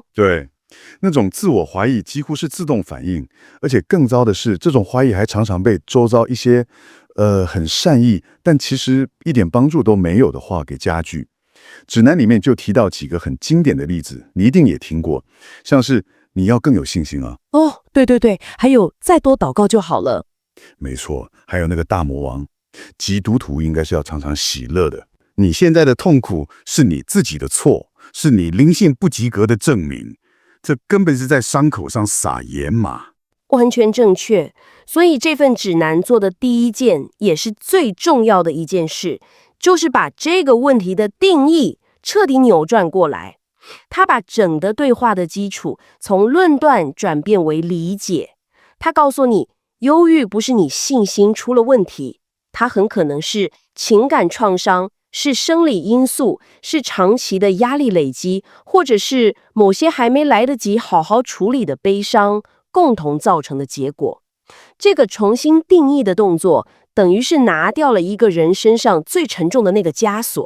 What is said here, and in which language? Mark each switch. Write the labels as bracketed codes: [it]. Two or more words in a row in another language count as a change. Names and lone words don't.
[zh] 對，那種自我懷疑幾乎是自動反應，而且更糟的是，這種懷疑還常常被周遭一些很善意，但其實一點幫助都沒有的話給加劇。指南裡面就提到幾個很經典的例子，你一定也聽過，像是你要更有信心啊。哦，對对對，還有再多禱告就好了。沒錯，還有那個大魔王，基督徒應該是要常常喜樂的。你現在的痛苦是你自己的錯，是你靈性不及格的證明，這根本是在傷口上撒鹽嘛。完全正確。所以這份指南做的第一件，也是最重要的一件事，就是把這個問題的定義徹底扭轉過來。他把整個對話的基礎從論斷轉變為理解。他告訴你，憂鬱不是你信心出了問題，它很可能是情感創傷，是生理因素，是長期的壓力累積，或者是某些還沒來得及好好處理的悲傷共同造成的結果。這個重新定義的動作，等於是拿掉了一個人身上最沉重的那個枷鎖，